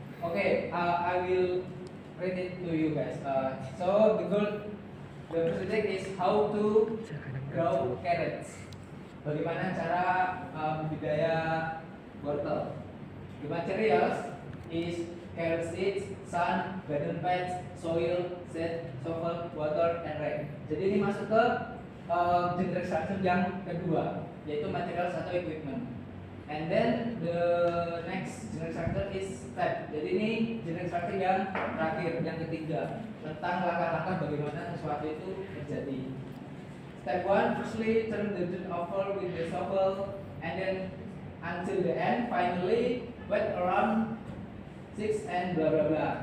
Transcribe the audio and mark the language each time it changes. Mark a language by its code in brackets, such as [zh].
[en] Okay, I will read it to you guys. So the procedure is how to grow carrots. [id] Bagaimana cara budidaya wortel. [en] The materials is carrot seeds, sun, garden pads, soil, seed, shovel, water, and rain. [id] Jadi ini masuk ke generic structure yang kedua, yaitu materials atau equipment. [en] And then the next generic structure is step. [id] Jadi ini generic structure yang terakhir, yang ketiga, tentang langkah-langkah bagaimana sesuatu itu terjadi. [en] Step 1, firstly turn the dirt over with the shovel, and then until the end, finally wet around 6 and bla bla bla.